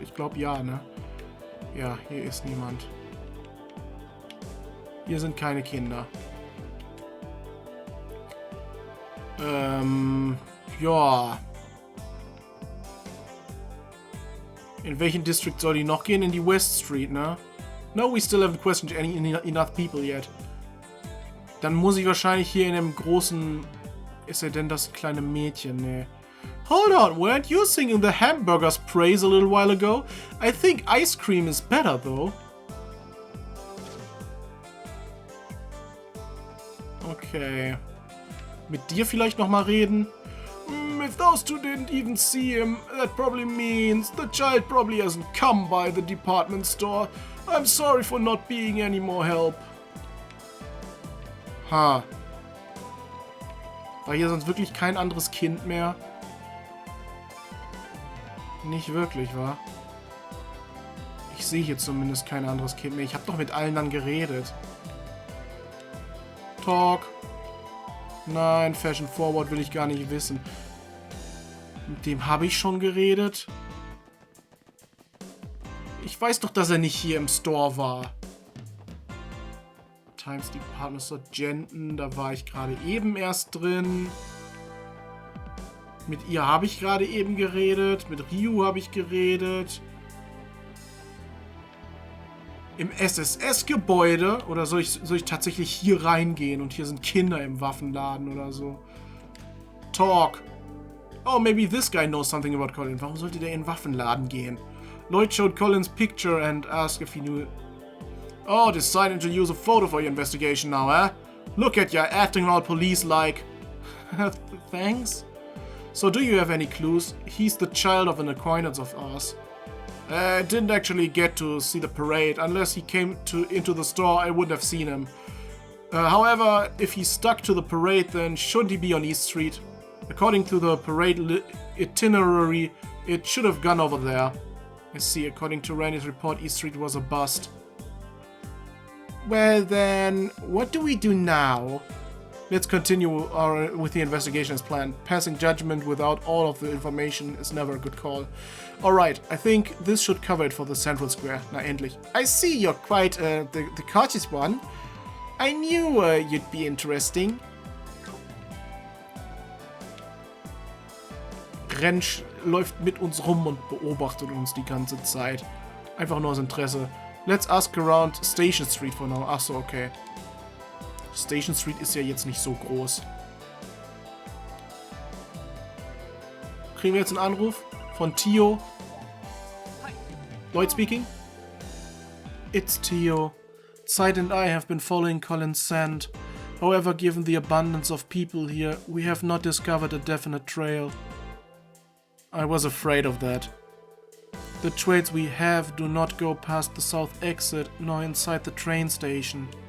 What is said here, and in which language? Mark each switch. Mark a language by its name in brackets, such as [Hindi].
[German] Ich glaube ja, ne? Ja, hier ist niemand. Hier sind keine Kinder. Ja. In welchen District soll die noch gehen? In die West Street, ne? [English] No, we still haven't questioned enough people yet. [German] Dann muss ich wahrscheinlich hier in dem großen... Ist er denn das kleine Mädchen? Ne. [English] Hold on, weren't you singing the hamburger's praise a little while ago? I think ice cream is better, though. Okay. [German] Mit dir vielleicht nochmal reden? [English] If those two didn't even see him, that probably means the child probably hasn't come by the department store. I'm sorry for not being any more help. Ha. [German] War hier sonst wirklich kein anderes Kind mehr? Nicht wirklich, wa? Ich sehe hier zumindest kein anderes Kind mehr. Ich habe doch mit allen dann geredet. [English] Talk. [German] Nein, Fashion Forward will ich gar nicht wissen. Mit dem habe ich schon geredet. Ich weiß doch, dass er nicht hier im Store war. Times Department Store Genten, da war ich gerade eben erst drin. Mit ihr habe ich gerade eben geredet. Mit Ryu habe ich geredet. Im SSS-Gebäude? Oder soll ich tatsächlich hier reingehen und hier sind Kinder im Waffenladen oder so? [English] Talk. Oh, maybe this guy knows something about Colin. [German] Warum sollte der in den Waffenladen gehen? [English] Lloyd showed Colin's picture and asked if he knew... Oh, deciding to use a photo for your investigation now, eh? Look at you, acting all police-like. Thanks. So, do you have any clues? He's the child of an acquaintance of ours. I didn't actually get to see the parade. Unless he came into the store, I wouldn't have seen him. However, if he stuck to the parade, then shouldn't he be on East Street? According to the parade itinerary, it should have gone over there. I see, according to Randy's report, East Street was a bust. Well then, what do we do now? Let's continue with the investigation as planned. Passing judgment without all of the information is never a good call. Alright, I think this should cover it for the Central Square. [German] Na endlich. [English] I see you're quite the cautious one. I knew you'd be interesting. [German] Rentsch läuft mit uns rum und beobachtet uns die ganze Zeit. Einfach nur aus Interesse. [English] Let's ask around Station Street for now. [German] Ach so, okay. Station Street ist ja jetzt nicht so groß. Kriegen wir jetzt einen Anruf von Tio? [English] Lloyd speaking? It's Tio. Zeit and I have been following Colin's scent. However, given the abundance of people here, we have not discovered a definite trail. I was afraid of that. The trails we have do not go past the south exit nor inside the train station.